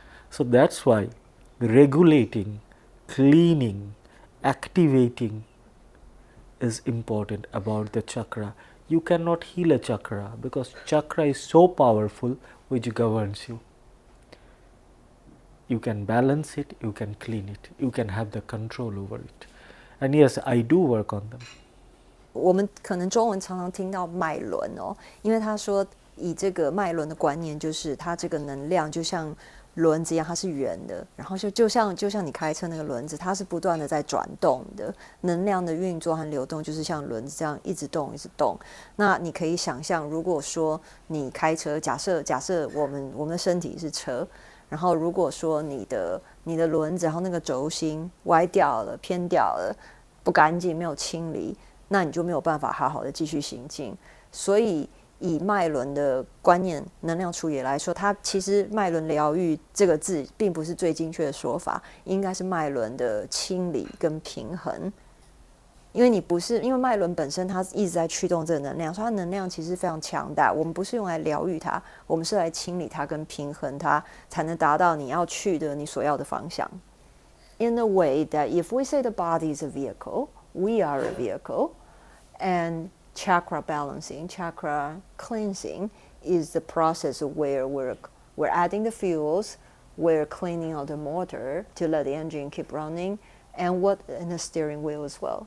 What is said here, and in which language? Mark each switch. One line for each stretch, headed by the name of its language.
English: So that's why regulating, cleaning, activating is important about the chakra. You cannot heal a chakra because chakra is so powerful which governs you. You can balance it, you can clean it, you can have the control over it. And yes, I do work on them.
Chinese: 我们可能中文常常听到脉轮哦，因为他说以这个脉轮的观念，就是它这个能量就像轮子一样，它是圆的，然后就像你开车那个轮子，它是不断的在转动的，能量的运作和流动就是像轮子这样一直动一直动。那你可以想象，如果说你开车，假设我们的身体是车，然后如果说你的轮子，然后那个轴心歪掉了、偏掉了，不干净，没有清理，那你就没有办法好好的继续行进。所以以脉轮的观念、能量处理来说，它其实脉轮疗愈这个字并不是最精确的说法，应该是脉轮的清理跟平衡。因为你不是，因为脉轮本身它一直在驱动这个能量，所以它能量其实非常强大。我们不是用来疗愈它，我们是来清理它跟平衡它，才能达到你要去的你所要的方向。
English: In a way that if we say the body is a vehicle, we are a vehicle, and chakra balancing, chakra cleansing is the process where we're adding the fuels, we're cleaning out the motor to let the engine keep running, and the steering wheel as well.